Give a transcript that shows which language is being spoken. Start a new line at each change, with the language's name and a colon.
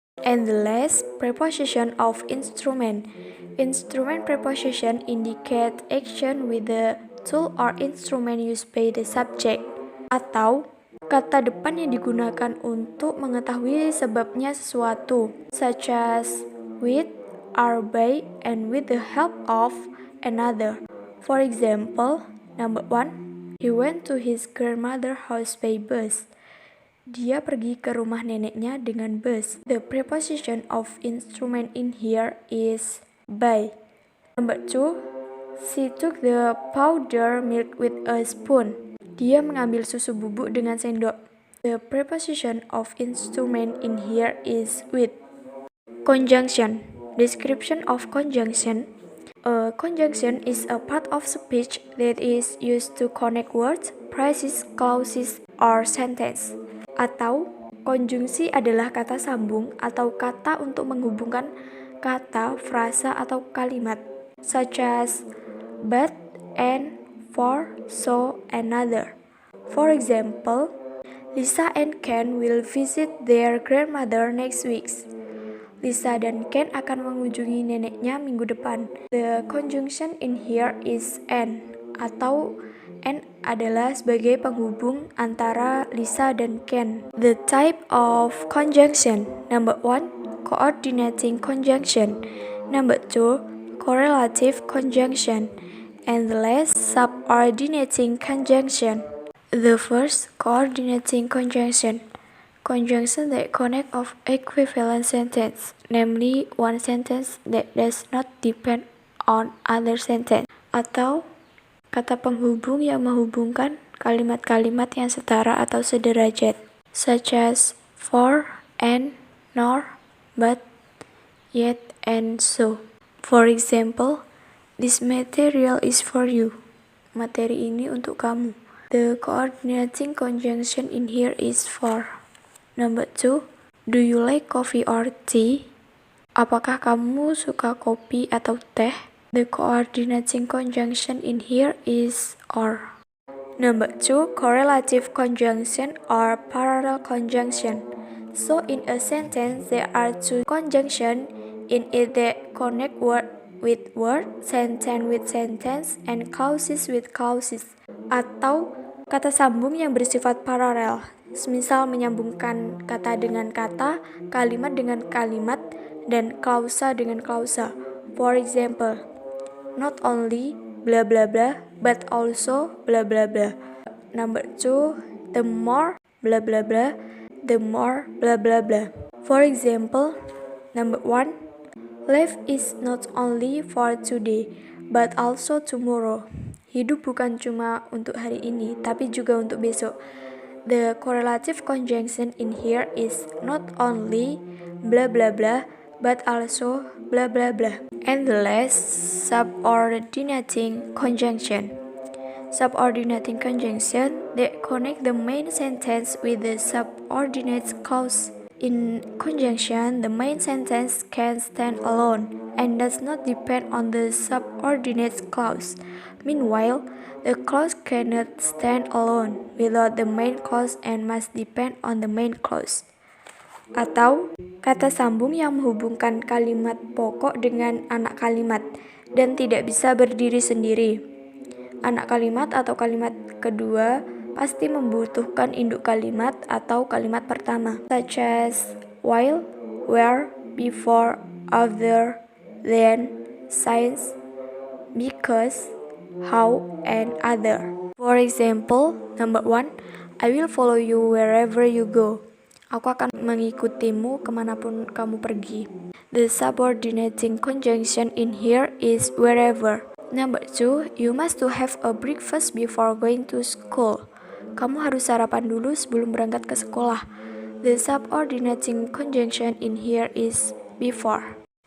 English: And the last, preposition of instrument. Instrument preposition indicate action with the tool or instrument used by the subject,
Indonesian: atau kata depan yang digunakan untuk mengetahui sebabnya sesuatu,
English: such as with, or by, and with the help of another. For example, number 1, he went to his grandmother's house by bus.
Indonesian: Dia pergi ke rumah neneknya dengan bus.
English: The preposition of instrument in here is by. Number 2, she took the powder milk with a spoon.
Indonesian: Dia mengambil susu bubuk dengan sendok.
English: The preposition of instrument in here is with. Conjunction. Description of conjunction. A conjunction is a part of speech that is used to connect words, phrases, clauses, or sentence.
Indonesian: Atau konjungsi adalah kata sambung atau kata untuk menghubungkan kata, frasa, atau kalimat,
English: such as but, and, for, so, another. For example, Lisa and Ken will visit their grandmother next week.
Indonesian: Lisa dan Ken akan mengunjungi neneknya minggu depan.
English: The conjunction in here is and,
Indonesian: atau and adalah sebagai penghubung antara Lisa dan Ken.
English: The type of conjunction. Number 1, coordinating conjunction. Number 2, correlative conjunction. And the last, subordinating conjunction. The first, coordinating conjunction. Conjunction that connect of equivalent sentence, namely one sentence that does not depend on other sentence,
Indonesian: atau kata penghubung yang menghubungkan kalimat-kalimat yang setara atau sederajat,
English: such as for, and, nor, but, yet, and so. For example, this material is for you.
Indonesian: Materi ini untuk kamu.
English: The coordinating conjunction in here is for. Number 2, do you like coffee or tea?
Indonesian: Apakah kamu suka kopi atau teh?
English: The coordinating conjunction in here is or. Number 2, correlative conjunction or parallel conjunction. So in a sentence, there are two conjunctions in it that connect word with word, sentence with sentence, and clauses with clauses.
Indonesian: Atau kata sambung yang bersifat paralel, semisal menyambungkan kata dengan kata, kalimat dengan kalimat, dan klausa dengan klausa.
English: For example, not only blah blah blah, but also blah blah blah. Number 2, the more blah blah blah, the more blah blah blah. For example, number 1, life is not only for today, but also tomorrow.
Indonesian: Hidup bukan cuma untuk hari ini, tapi juga untuk besok.
English: The correlative conjunction in here is not only blah blah blah, but also blah blah blah. And the last, subordinating conjunction. Subordinating conjunction that connect the main sentence with the subordinate clause. In conjunction, the main sentence can stand alone and does not depend on the subordinate clause. Meanwhile, the clause cannot stand alone without the main clause and must depend on the main clause.
Indonesian: Atau kata sambung yang menghubungkan kalimat pokok dengan anak kalimat dan tidak bisa berdiri sendiri. Anak kalimat atau kalimat kedua pasti membutuhkan induk kalimat atau kalimat pertama,
English: such as while, where, before, after, then, since, because, how, and other. For example, number 1, I will follow you wherever you go.
Indonesian: Aku akan mengikutimu kemanapun kamu pergi.
English: The subordinating conjunction in here is wherever. Number 2, you must to have a breakfast before going to school.
Indonesian: Kamu harus sarapan dulu sebelum berangkat ke sekolah.
English: The subordinating conjunction in here is before.